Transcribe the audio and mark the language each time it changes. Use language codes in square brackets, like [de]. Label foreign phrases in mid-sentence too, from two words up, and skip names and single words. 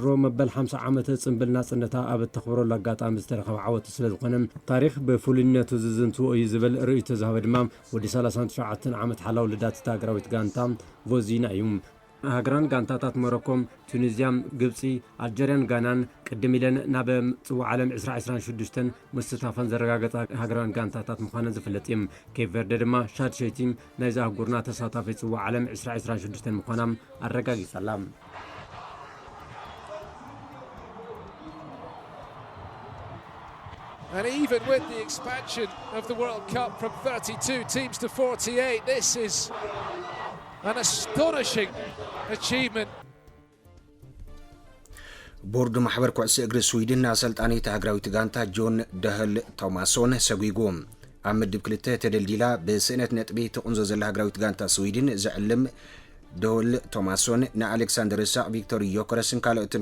[ti] መበል 50 ዓመት ጽምብል ናጽነታ ኣብ ተኸብረሉ ኣጋጣሚ ዝተረኸበ ዓወት ስለ ዝኾነ ታሪኽ ብፍሉይነቱ ዝንቱ እዩ ዝብል ርእይቶ ዝሃበ ድማ ወዲ 39 ዓመት ሓላው ልዳት ሃገራዊት ጋንታ ቮዚና እዩ ሃገራን ጋንታታት ሞሮኮ፣ ቱኒዝያ፣ ግብጺ፣ ኣልጄሪያን፣ ጋናን ቅድም ኢለን ናብ ጽዋዕ ዓለም 2026 ምስታፈን ዘረጋገጸ ሃገራን ጋንታታት ምዃነን ዝፍለጥ እዩ ኬፕ ቨርደ ድማ ሻድሸይቲ ናይ ኣህጉርና ተሳታፊ ጽዋዕ ዓለም 2026 ምዃናም ኣረጋጊጸላ [en] And even with the expansion of the World Cup from 32 teams to 48, this is an astonishing achievement. [ti] ቦርድ ማሕበር ኩዕሶ እግሪ ስዊድን ኣሰልጣኒት ሃገራዊት ጋንታ ጆን ደህል ቶማሶን ሰጉይጎም ኣብ ምድብ 2 ተደልዲላ ብስእነት ነጥቢ ትቕንዞ ዘላ ሃገራዊት ጋንታ ስዊድን ዝዕልም ደወል ቶማሶን ንኣሌክሳንደር ሳቅ ቪክቶር ዮከረስን ካልኦትን